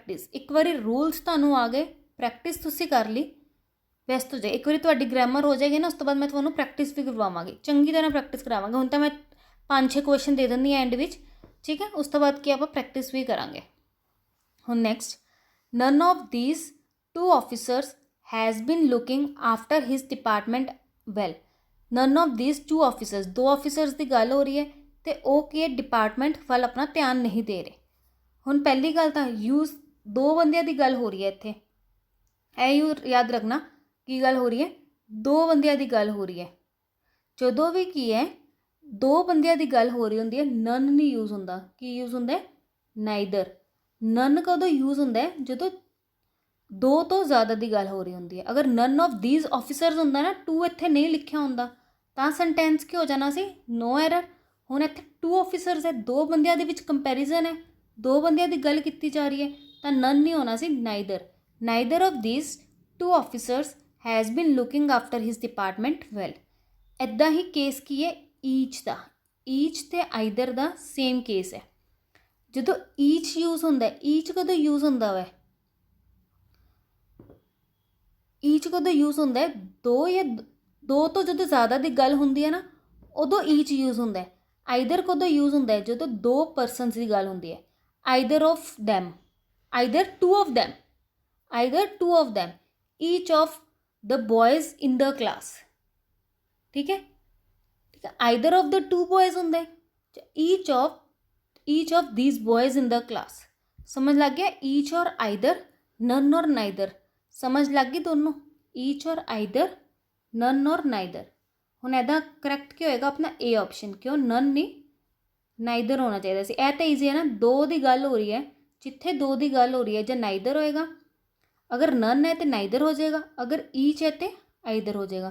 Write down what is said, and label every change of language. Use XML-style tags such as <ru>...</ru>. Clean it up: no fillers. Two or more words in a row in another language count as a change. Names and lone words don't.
<pa>ਇੱਕ ਵਾਰੀ ਰੂਲਸ ਤੁਹਾਨੂੰ ਆ ਗਏ, ਪ੍ਰੈਕਟਿਸ ਤੁਸੀਂ ਕਰ ਲਈ, ਬੈਸਟ ਹੋ ਜਾਏ। ਇੱਕ ਵਾਰੀ ਤੁਹਾਡੀ ਗ੍ਰਾਮਰ ਹੋ ਜਾਏਗੀ ਨਾ, ਉਸ ਤੋਂ ਬਾਅਦ ਮੈਂ ਤੁਹਾਨੂੰ ਪ੍ਰੈਕਟਿਸ ਵੀ ਕਰਵਾਵਾਂਗੀ, ਚੰਗੀ ਤਰ੍ਹਾਂ ਪ੍ਰੈਕਟਿਸ ਕਰਾਵਾਂਗੀ। ਹੁਣ ਤਾਂ ਮੈਂ 5-6 ਕੁਐਸਚਨ ਦੇ ਦਿੰਦੀ ਹਾਂ ਐਂਡ ਵਿੱਚ, ਠੀਕ ਹੈ। ਉਸ ਤੋਂ ਬਾਅਦ ਕੀ ਆਪਾਂ ਪ੍ਰੈਕਟਿਸ ਵੀ ਕਰਾਂਗੇ। ਹੁਣ ਨੈਕਸਟ,</pa> <en>None of these two officers has been looking after his department well. None of these two officers,</en> <pa>2 ਆਫਿਸਰਸ ਦੀ ਗੱਲ ਹੋ ਰਹੀ ਹੈ ਅਤੇ ਉਹ ਕੀ ਹੈ, ਡਿਪਾਰਟਮੈਂਟ ਵੱਲ ਆਪਣਾ ਧਿਆਨ ਨਹੀਂ ਦੇ ਰਹੇ। ਹੁਣ ਪਹਿਲੀ ਗੱਲ ਤਾਂ ਯੂਜ਼ 2 ਬੰਦਿਆਂ ਦੀ ਗੱਲ ਹੋ ਰਹੀ ਹੈ ਇੱਥੇ, ਇਹ ਯਾਦ ਰੱਖਣਾ ਕੀ ਗੱਲ ਹੋ ਰਹੀ ਹੈ, 2 ਬੰਦਿਆਂ ਦੀ ਗੱਲ ਹੋ ਰਹੀ ਹੈ। ਜਦੋਂ ਵੀ ਕੀ ਹੈ 2 ਬੰਦਿਆਂ ਦੀ ਗੱਲ ਹੋ ਰਹੀ ਹੁੰਦੀ ਹੈ, ਨਨ ਨਹੀਂ ਯੂਜ਼ ਹੁੰਦਾ। ਕੀ ਯੂਜ਼ ਹੁੰਦਾ ਹੈ, ਨਾਈਦਰ। ਨਨ ਕਦੋਂ ਯੂਜ਼ ਹੁੰਦਾ ਹੈ, ਜਦੋਂ 2 ਤੋਂ ਜ਼ਿਆਦਾ ਦੀ ਗੱਲ ਹੋ ਰਹੀ ਹੁੰਦੀ ਹੈ। ਅਗਰ</pa> <en>None of these officers</en> <pa>ਹੁੰਦਾ ਨਾ, 2 ਇੱਥੇ ਨਹੀਂ ਲਿਖਿਆ ਹੁੰਦਾ ਤਾਂ ਸੈਂਟੈਂਸ ਕੀ ਹੋ ਜਾਣਾ ਸੀ,</pa> <en>no error.</en> <pa>ਹੁਣ ਇੱਥੇ 2 ਆਫਿਸਰਸ ਹੈ, 2 ਬੰਦਿਆਂ ਦੇ ਵਿੱਚ ਕੰਪੈਰੀਜ਼ਨ ਹੈ, 2 ਬੰਦਿਆਂ ਦੀ ਗੱਲ ਕੀਤੀ ਜਾ ਰਹੀ ਹੈ, ਤਾਂ ਨਨ ਨਹੀਂ ਹੋਣਾ ਸੀ, ਨਾਈਦਰ।</pa> <en>Neither of these two officers has been looking after his department well।</en> <pa>ਇੱਦਾਂ ਹੀ ਕੇਸ ਕੀ ਹੈ, ਈਚ ਦਾ। ਈਚ ਅਤੇ ਆਈਦਰ ਦਾ ਸੇਮ ਕੇਸ ਹੈ। ਜਦੋਂ ਈਚ ਯੂਜ਼ ਹੁੰਦਾ, ਈਚ ਕਦੋਂ ਯੂਜ਼ ਹੁੰਦਾ ਵਾ, ਈਚ ਕਦੋਂ ਯੂਜ਼ ਹੁੰਦਾ ਹੈ, 2 ਤੋਂ ਜਦੋਂ ਜ਼ਿਆਦਾ ਦੀ ਗੱਲ ਹੁੰਦੀ ਹੈ ਨਾ, ਉਦੋਂ ਈਚ ਯੂਜ਼ ਹੁੰਦਾ ਹੈ। ਆਈਦਰ ਕਦੋਂ ਯੂਜ਼ ਹੁੰਦਾ ਹੈ, ਜਦੋਂ 2 ਪਰਸਨਸ ਦੀ ਗੱਲ ਹੁੰਦੀ ਹੈ।</pa> <en>Either of them, either 2 of them, either 2 of them, each of the boys in the class,</en> <pa>ਠੀਕ ਹੈ, ਠੀਕ ਹੈ।</pa> <en>Either of the 2 boys</en> <pa>ਹੁੰਦਾ ਹੈ,</pa> <en>Each of these boys in the class.</en> <pa>ਸਮਝ ਲੱਗ ਗਿਆ, ਈਚ ਔਰ ਆਈਦਰ, ਨਨ ਔਰ ਨਾਈਦਰ, ਸਮਝ ਲੱਗ ਗਈ ਦੋਨੋਂ, ਈਚ ਔਰ ਆਈਦਰ, ਨਨ ਔਰ ਨਾਈਦਰ। ਹੁਣ ਇਹਦਾ ਕਰੈਕਟ ਕੀ ਹੋਏਗਾ, ਆਪਣਾ ਏ ਆਪਸ਼ਨ। ਕਿਉਂ, ਨਨ ਨਹੀਂ ਨਾਈਦਰ ਹੋਣਾ ਚਾਹੀਦਾ ਸੀ। ਇਹ ਤਾਂ ਈਜ਼ੀ ਹੈ ਨਾ, 2 ਦੀ ਗੱਲ ਹੋ ਰਹੀ ਹੈ, ਜਿੱਥੇ 2 ਦੀ ਗੱਲ ਹੋ ਰਹੀ ਹੈ ਜਾਂ ਨਾਈਦਰ ਹੋਏਗਾ, ਅਗਰ ਨਨ ਹੈ ਤਾਂ ਨਾਈਦਰ ਹੋ ਜਾਏਗਾ, ਅਗਰ ਈਚ ਹੈ ਤਾਂ ਆਈਦਰ ਹੋ ਜਾਏਗਾ।</pa>